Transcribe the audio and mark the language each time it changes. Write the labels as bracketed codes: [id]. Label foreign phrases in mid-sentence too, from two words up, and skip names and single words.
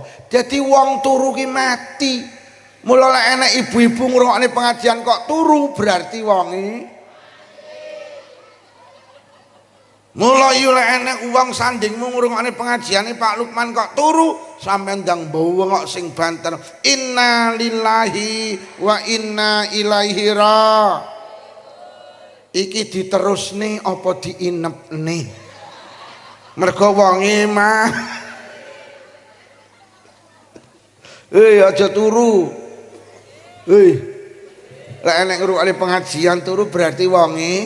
[jv] Dadi wong turu ki mati. Mula lek enek ibu-ibu ngrungokne pengajian kok turu berarti wonge. Mula yu lek enek wong sandingmu ngrungokne pengajiane Pak Lukman kok turu sampean ndang bawengok sing banter. [ar] إنا لله وإنا إليه را. [jv] Iki diterusne apa diinepne? Mergo wonge mah. Aja turu. Lek enek ngrungokne pengajian turu berarti wonge.